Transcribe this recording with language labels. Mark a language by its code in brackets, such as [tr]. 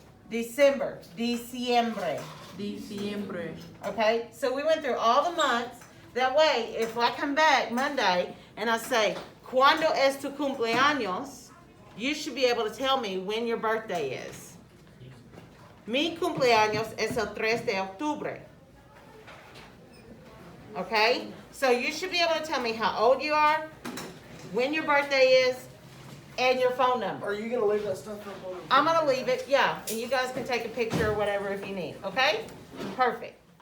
[en] December. [es] Diciembre. Diciembre. [en] Okay? So we went through all the months. That way, if I come back Monday and I say, [es] ¿Cuándo es tu cumpleaños? [en] You should be able to tell me when your birthday is. [es] Mi cumpleaños es el 3 de octubre. [en] Okay? So you should be able to tell me how old you are, when your birthday is, and your phone number. Are you gonna leave that stuff up on? I'm gonna leave it, yeah, and you guys can take a picture or whatever if you need, okay? Perfect.